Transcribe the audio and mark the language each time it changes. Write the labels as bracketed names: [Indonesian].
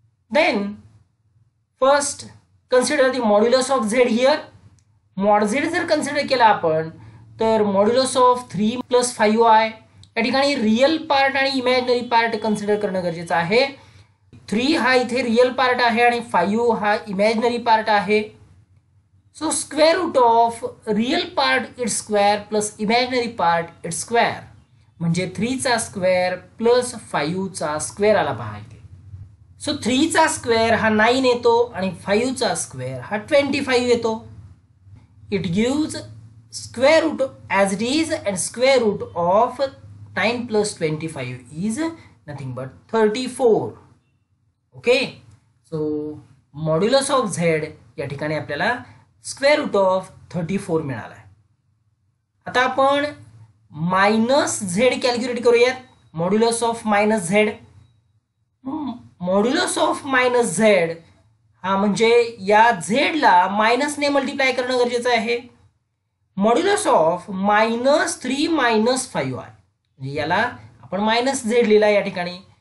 [English] Then first consider the modulus of z here. [Marathi] mod z जर consider केला आपण तर मॉड्युलस ऑफ 3 + 5i या ठिकाणी रियल पार्ट आणि इमॅजिनरी पार्ट कन्सिडर करणं गरजेचं आहे. 3 हा इथे रियल पार्ट आहे आणि 5 हा इमॅजिनरी पार्ट आहे. [English] So square root of real part its square plus imaginary part its square [Marathi] म्हणजे 3 चा स्क्वेअर प्लस 5 चा स्क्वेअर आला पहा इथे. सो 3 चा स्क्वेअर हा 9 येतो आणि 5 चा स्क्वेअर हा 25 येतो. [English] It gives square root as it is, and square root of 9 plus 25 is nothing but 34. Okay, so modulus of z [Marathi] या ठिकाणी आपल्याला [English] square root of 34 [Marathi] मिळाला आहे. आता आपण मायनस z कॅल्क्युलेट करूयात. Modulus of minus z, modulus of minus z हा म्हणजे या z ला मायनसने मल्टिप्लाय करणं गरजेचं आहे. मॉड्युलस ऑफ -3 - 5i म्हणजे याला आपण मायनस झेड लिहिला या ठिकाणी.